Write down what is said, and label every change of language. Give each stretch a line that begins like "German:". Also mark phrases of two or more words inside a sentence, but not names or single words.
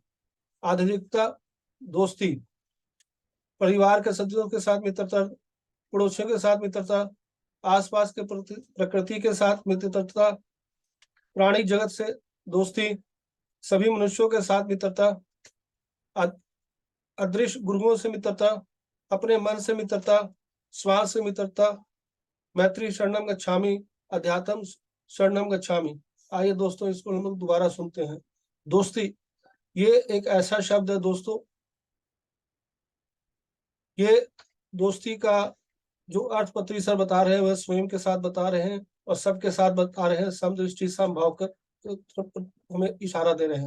Hindi: आध्यात्मिकता, दोस्ती, परिवार के सदस्यों के साथ मित्रता, पड़ोसियों के साथ मित्रता, आसपास के प्रकृति के साथ मित्रता, प्राणी जगत से दोस्ती, सभी मनुष्यों के साथ मित्रता, अदृश्य गुरुओं से मित्रता, अपने मन से मित्रता, स्वार्थ से मित्रता।
Pali: मैत्री शरणम गच्छामि, अध्यात्म शरणम गच्छामि।
Hindi: आइए दोस्तों, इसको हम लोग दोबारा सुनते हैं। दोस्ती, ये एक ऐसा शब्द है दोस्तों, ये दोस्ती का जो अर्थ पत्री सर बता रहे हैं वह स्वयं के साथ बता रहे हैं और सबके साथ बता रहे हैं। समदृष्टि समभाव कर हमें इशारा दे रहे हैं।